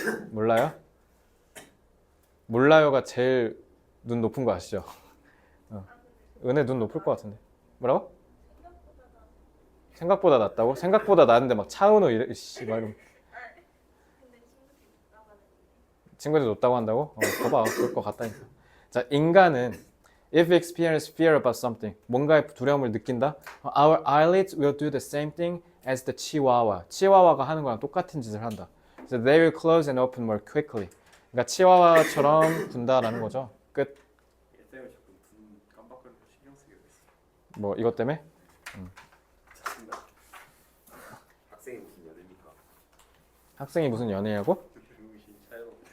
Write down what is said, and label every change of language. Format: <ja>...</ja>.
<ko>몰라요? 몰라요가 제일 눈 높은 거 아시죠? 은혜 눈 높을 것 같은데. 뭐라고? 생각보다 낫다고? 생각보다 나은데 막 차은우 이래 막 이러면 친구들이 높다고 한다고? 봐봐, 그럴 것 같다니까. 자, 인간은</ko> <en>if experience fear about something,</en> <ko>뭔가의 두려움을 느낀다,</ko> <en>our eyelids will do the same thing as the chihuahua.</en> <ko>치와와가 하는 거랑 똑같은 짓을 한다.</ko> <en>So they will close and open more quickly.</en> <ko>그러니까 치와와처럼 군다라는 거죠. 끝. 얘 때문에 자꾸 눈 깜빡거리고 신경 쓰게 됐어. 뭐 이것 때문에? 짜증나. 학생이 무슨 연애입니까? 학생이 무슨 연애냐고? 병신 차요.</ko>